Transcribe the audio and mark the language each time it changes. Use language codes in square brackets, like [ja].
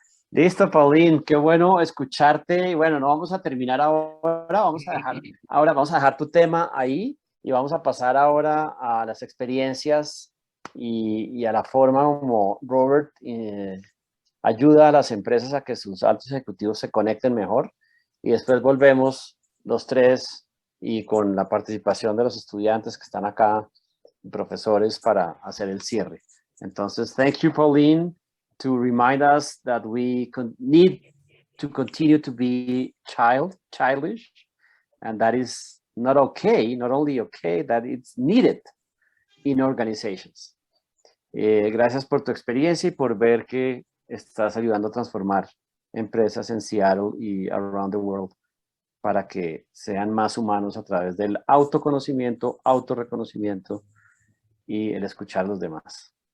[es] Listo, Pauline, qué bueno escucharte. Y bueno, no vamos a terminar ahora, vamos a dejar tu tema ahí y vamos a pasar ahora a las experiencias y a la forma como Robert ayuda a las empresas a que sus altos ejecutivos se conecten mejor. Y después volvemos los tres y con la participación de los estudiantes que están acá, profesores, para hacer el cierre. [en] Entonces, thank you, Pauline, to remind us that we need to continue to be childish, and that is not okay, not only okay, that it's needed in organizations. [es] Gracias por tu experiencia y por ver que estás ayudando a transformar empresas en Seattle y [en] around the world [es] para que sean más humanos a través del autoconocimiento, autorreconocimiento y el escuchar a los demás.